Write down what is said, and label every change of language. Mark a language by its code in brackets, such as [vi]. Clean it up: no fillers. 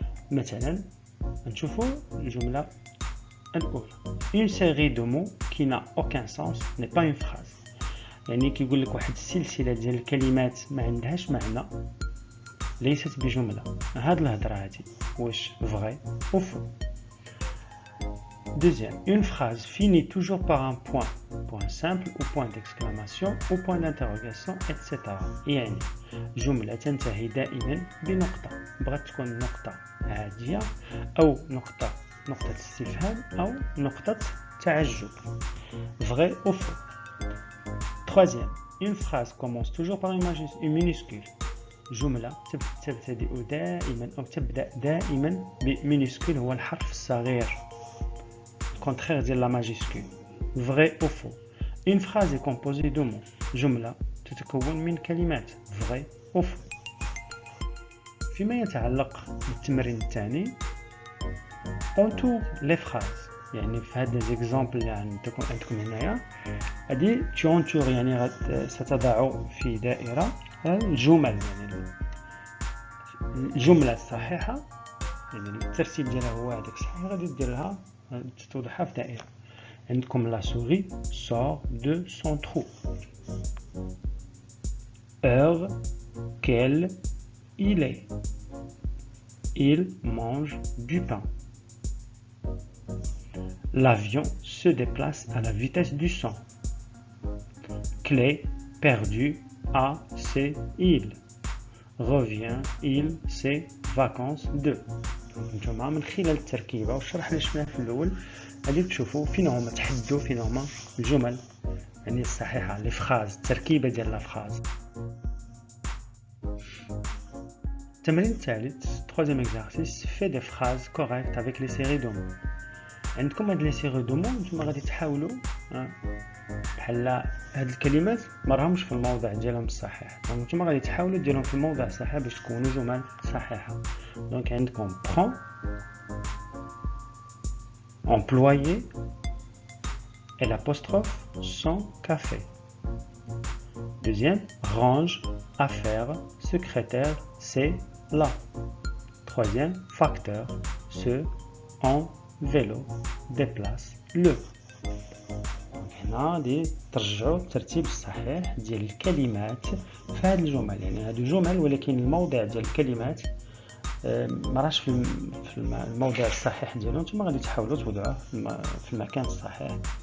[ar] مثلا نشوفوا الجمله الاولى، [fr] une série de mots qui n'a aucun sens n'est pas une phrase، [ar] يعني كيقول لك واحد السلسله ديال الكلمات ما عندهاش معنى ليست بجمله. هاد الهضره هادي واش فري او فو. [fr] Deuxième, une phrase finit toujours par un point, point simple ou point d'exclamation ou point d'interrogation, etc. [ar] يعني جملة تنتهي دائما بنقطة، بغات تكون نقطة عادية أو نقطة استفهام أو نقطة تعجب. [fr] Vrai ou faux. Troisième, une phrase commence toujours par une minuscule. [ar] جملة تبتدئ دائما أو تبدأ دائما بمينيسكول، هو الحرف الصغير، [fr] contraire de la majuscule. Vrai ou faux. Une phrase est composée de mots. [ar] جملة تتكون من كلمات. [fr] Vrai وفو. [ar] فيما يتعلق بالتمرين الثاني [fr] entoure les phrases، [ar] يعني في هذا زيكزامبل اللي عندكم هنايا هادي تونتور يعني ستضع في دائرة الجمل، يعني الجملة الصحيحة، يعني الترتيب ديالها هو هذاك الصحيح، غادي دير لها توضعها في دائرة. عندكم [fr] لا سوري sort de son trou. Heure quelle il est. Il mange du pain. L'avion se déplace à la vitesse du son. Clé perdue à ses îles. Revient il ses vacances de. [ar] نتوما من خلال التركيبة والشرح اللي شفناه في الأول غادي تشوفوا فين هما تحدوا فين هما الجمل يعني الصحيحة، لي فراز، التركيبة ديال لا فراز. التمرين الثالث [fr] troisième exercice fait des phrases correctes avec les séries de mots. [ar] عندكم هاد لي سيغي دو مو نتوما غادي تحاولوا بحال هاد الكلمات ما راهمش في الموضع ديالهم الصحيح، دونك نتوما غادي تحاولوا ديروهم في الموضع الصحيح باش تكونوا جمل صحيحه. دونك عندكم [fr] prend employé et l'apostrophe son café. Deuxième, range, affaire, secrétaire, c'est là. Troisième, facteur, ce, en vélo, déplace le. [ar] هنا دي ترجعوا الترتيب الصحيح ديال الكلمات في هذه الجمل، يعني هذه جمل ولكن الموضع ديال الكلمات ما راهش في الموضع الصحيح ديالو، نتوما غادي تحاولوا توضعوه في المكان الصحيح.